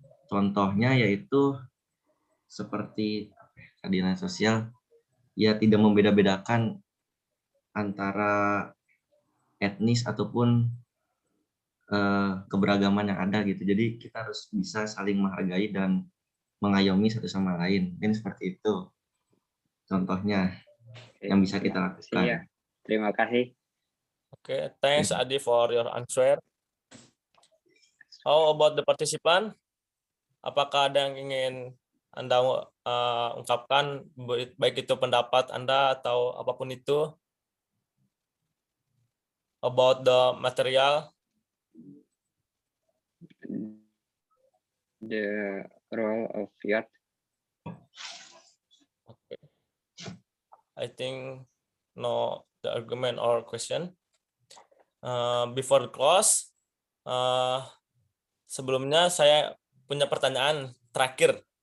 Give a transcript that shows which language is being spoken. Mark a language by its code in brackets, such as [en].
[id] Contohnya yaitu seperti keadilan sosial, ya tidak membeda-bedakan antara etnis ataupun keberagaman yang ada gitu. Jadi kita harus bisa saling menghargai dan mengayomi satu sama lain. Mungkin seperti itu contohnya yang bisa kita lakukan. Iya, terima kasih. [en] Okay, thanks Adi for your answer. How about the participant? [id] Apakah ada yang ingin Anda ungkapkan, baik itu pendapat Anda atau apapun itu [en] about the material. The role of art. Okay. I think no the argument or question. Before the close, [id] sebelumnya saya punya pertanyaan terakhir.